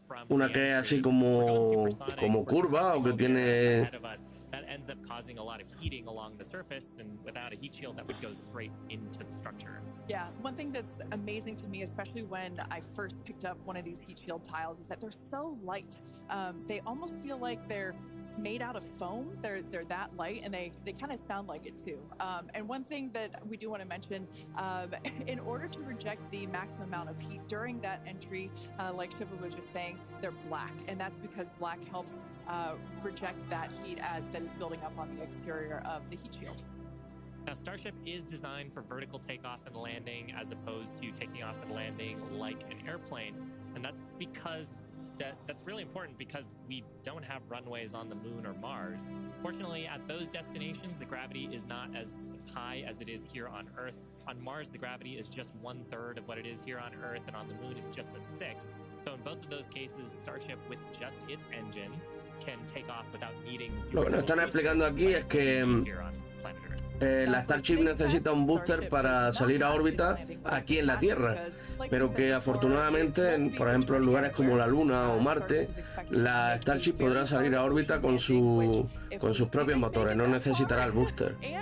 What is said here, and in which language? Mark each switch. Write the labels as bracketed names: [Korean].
[Spanish] Una que es así como curva o que tiene. [English] That ends up causing a lot of heating along the surface, and without a heat shield, that would go straight into the structure. Yeah, one thing that's amazing to me, especially when I first picked up one of these heat shield tiles, is that they're so light. They almost feel like they're made out of foam. They're that light, and they kind of sound like it too. And one thing that we do want to mention, in order to reject the maximum amount of heat during that entry, like 𝐩𝐻𝐻𝐻 was just saying, they're black, and that's because black helps reject that heat that is building up on the exterior of the heat shield. Now, Starship is designed for vertical takeoff and landing as opposed to taking off and landing like an airplane, and that's because that's really important because we don't have runways on the moon or Mars. Fortunately, at those destinations, the gravity is not as high as it is here on Earth. On Mars, the gravity is just 1/3 of what it is here on Earth, and on the moon, it's just a 1/6. So in both of those cases, Starship, with just its engines, can take off without needing. [Spanish] Lo que nos están explicando aquí es que la Starship necesita un booster para salir a órbita aquí en la Tierra, pero que afortunadamente, por ejemplo, en lugares como la Luna o Marte, la Starship podrá salir a órbita con sus propios motores, no necesitará el booster.